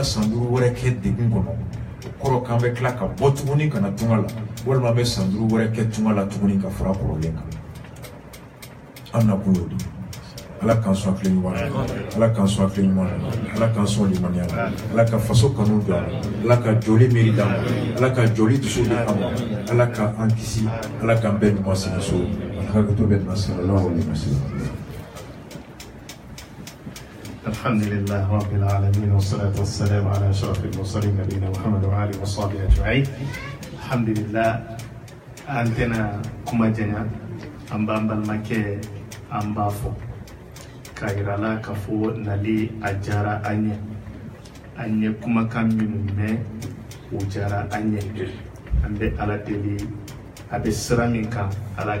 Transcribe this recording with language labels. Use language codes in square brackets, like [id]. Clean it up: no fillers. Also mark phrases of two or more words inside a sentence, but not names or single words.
[bm] san 5 wɛrɛ kɛ degun kɔnɔ o kɔrɔ k'an bɛ tila ka bɔ tuguni ka na tunga la walima an bɛ san 5 wɛrɛ kɛ tunga la tuguni ka fara kɔrɔlen kan an nakun y'o de ye Ala k'an sɔn hakili ɲuman na Ala k'an sɔn hakili ɲuman na Ala k'an sɔn limaniya la Ala ka faso kanu don a la Ala ka jɔli miiri d'an ma Ala ka jɔli dusu di an ma Ala ka an kisi Ala k'an bɛɛ ɲuman segin so hakɛto bɛ na [ar] صلى الله عليه وسلم. الحمد لله رب العالمين والصلاة والسلام على أشرف المرسلين نبينا محمد وعلى آله وصحبه أجمعين. [bm] Alhamdulillah an tɛna kuma janya an b'an balimakɛ an b'a fɔ ka yira la ka fɔ nali a diyara an ye kumakan minnu mɛn o diyara an ye an bɛ Ala deli a bɛ sira min kan Ala